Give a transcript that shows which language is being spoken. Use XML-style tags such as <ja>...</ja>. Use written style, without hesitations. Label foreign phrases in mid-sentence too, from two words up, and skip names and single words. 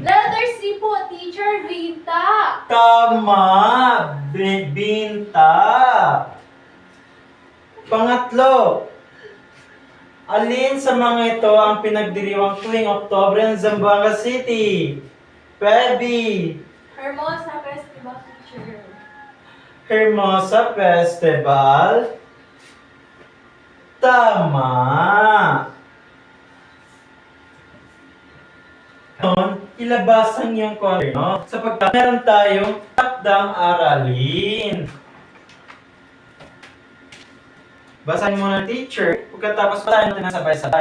<tl>Letter C po, teacher. Vinta! Tama. Binta. Pangatlo. Alin sa mga ito ang pinagdiriwang tuwing Oktobre ng Zamboanga City? Pebi. Hermosa Festival, teacher. Hermosa Festival. Tama. Ngayon, ilabas ang iyong kwaderno sapagkat meron tayong takdang aralin. Basahin mo ng teacher, pagkatapos basahin natin ng sabay-sabay.</tl>